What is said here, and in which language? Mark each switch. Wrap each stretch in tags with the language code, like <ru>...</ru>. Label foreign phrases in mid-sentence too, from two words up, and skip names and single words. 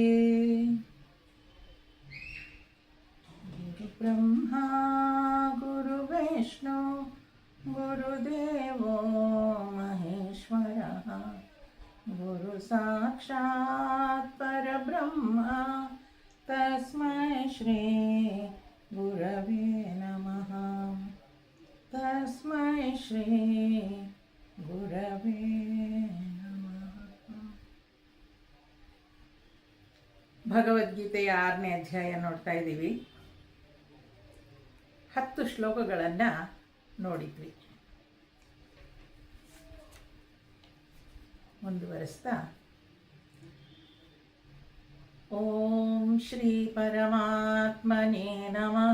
<sa>गुरुब्रह्मा गुरुविष्णु गुरुदेवो महेश्वरः गुरु साक्षात् परब्रह्म तस्मै श्री गुरवे नमः। तस्मै श्री गुरवे नमः।</sa> <kn>ಭಗವದ್ಗೀತೆಯ 6ನೇ ಅಧ್ಯಾಯ ನೋಡ್ತಾ ಇದ್ದೀವಿ. 10 ಶ್ಲೋಕಗಳನ್ನು ನೋಡಿದ್ವಿ.</kn> <sa>ಮುಂದುವರಿಸ್ತಾ ಓಂ ಶ್ರೀ ಪರಮಾತ್ಮನೇ ನಮಃ.</sa>